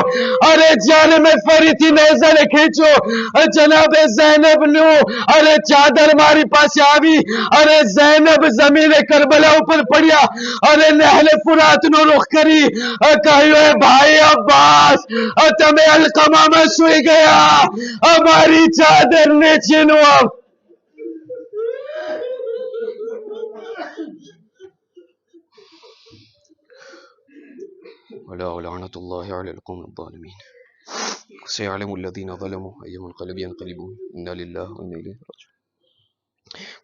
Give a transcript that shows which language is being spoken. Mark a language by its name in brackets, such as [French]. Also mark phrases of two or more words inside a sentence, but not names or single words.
[Gujarati] અરે જ્યારે મેં ફરીથી નેઝાને ખેંચ્યો, જનાબે ઝૈનબનું અરે ચાદર મારી પાસે આવી. અરે ઝૈનબ જમીને કરબલા ઉપર પડ્યા, અરે નહેલે ફુરાતનો રૂખ કરી કહ્યું, એ ભાઈ અબ્બાસ, તમે અલકમામાં સૂઈ ગયા, અમારી ચાદરને છીનવો. [Arabic] ولا ولعنة الله على القوم الظالمين سيعلم الذين ظلموا أي منقلب ينقلبون إنا لله وإنا إليه راجعون.